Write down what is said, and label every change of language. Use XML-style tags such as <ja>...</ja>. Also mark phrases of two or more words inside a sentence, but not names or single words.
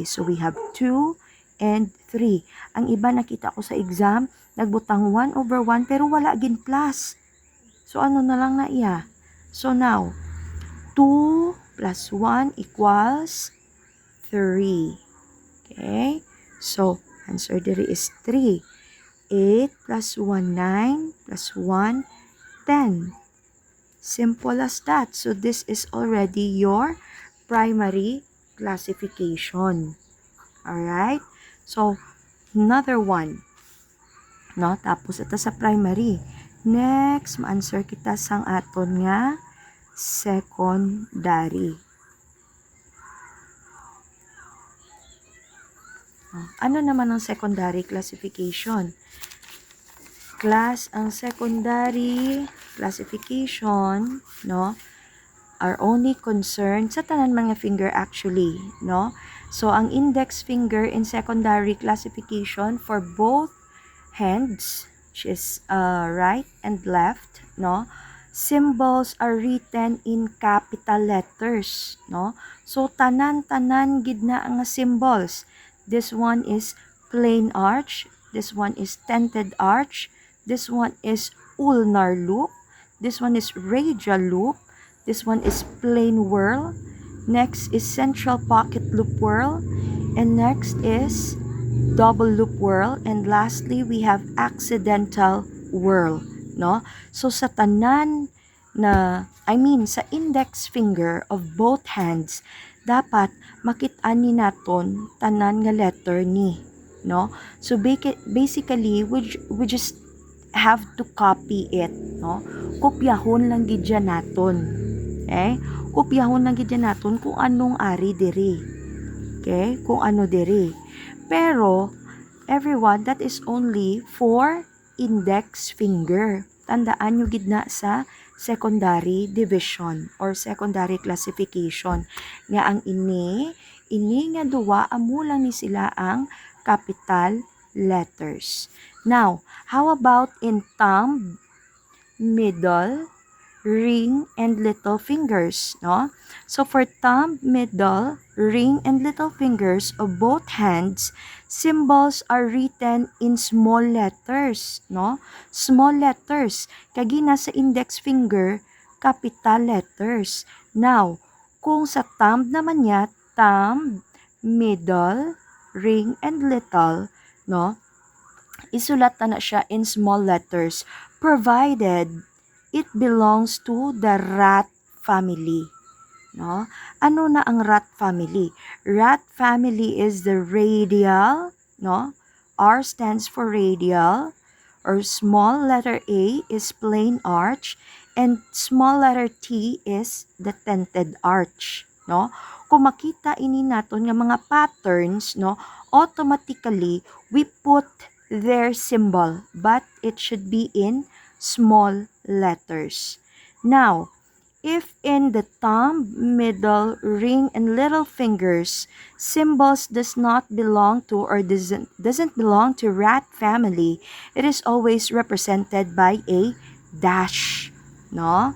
<en>So, we have 2 and 3.</en> <hil>Ang iba nakita ko sa exam, nagbutang 1 over 1 pero wala gin plus. So, ano na lang na iya?</hil> <en>So, now, 2 plus 1 equals 3. Okay? So, answer diri is 3. 8 plus 1, 9 plus 1, 10. Simple as that. So, this is already your primary classification. Alright? So, another one. No?</en> <hil>Tapos, ito sa primary. Next, ma-answer kita sang aton nga secondary. Ano naman ang secondary classification?</hil> <en>Ang secondary classification, no, are only concerned</en> <hil>sa tanan mga</hil> <en>finger actually, no? So, ang index finger in secondary classification for both hands, which is right and left, no? Symbols are written in capital letters, no? So,</en> <hil>tanan-tanan gid na ang symbols.</hil> <en>This one is plain arch, this one is tented arch, this one is ulnar loop, this one is radial loop, this one is plain whorl, next is central pocket loop whorl, and next is double loop whorl, and lastly we have accidental whorl, no? So</en> <hil>sa tanan na, sa</hil> <en>index finger of both hands,</en> <hil>dapat makit-an ni naton tanan nga letter ni, no?</hil> <en>So basically we just have to copy it, no?</en> <hil>Kopyahon lang gid naton.</hil> <en>Okay?</en> <hil>Kopyahon lang gid naton kung anong ari diri. Okay? Kung ano diri.</hil> <en>Pero everyone, that is only for index finger.</en> <hil>Tandaan nyo gid na sa</hil> <en>secondary division or secondary classification</en> <hil>nga ang ini nga duwa amo lang ni sila ang</hil> <en>capital letters. Now, how about in thumb, middle, ring, and little fingers, no? So, for thumb, middle, ring, and little fingers of both hands, symbols are written in small letters, no? Small letters.</en> <hil>Kagina sa</hil> <en>index finger, capital letters. Now,</en> <hil>kung sa thumb naman niya,</hil> <en>thumb, middle, ring, and little, no?</en> <hil>Isulat na siya</hil> <en>in small letters provided it belongs to the rat family, no?</en> <hil>Ano na ang</hil> <en>rat family? Rat family is the radial, no? R stands for radial, or small letter A is plain arch, and small letter T is the tented arch, no?</en> <hil>Kung makita ini naton nga mga</hil> <en>patterns, no, automatically we put their symbol, but it should be in small letters. Now, if in the thumb, middle, ring, and little fingers, symbols does not belong to or doesn't belong to rat family, it is always represented by a dash, no?</en>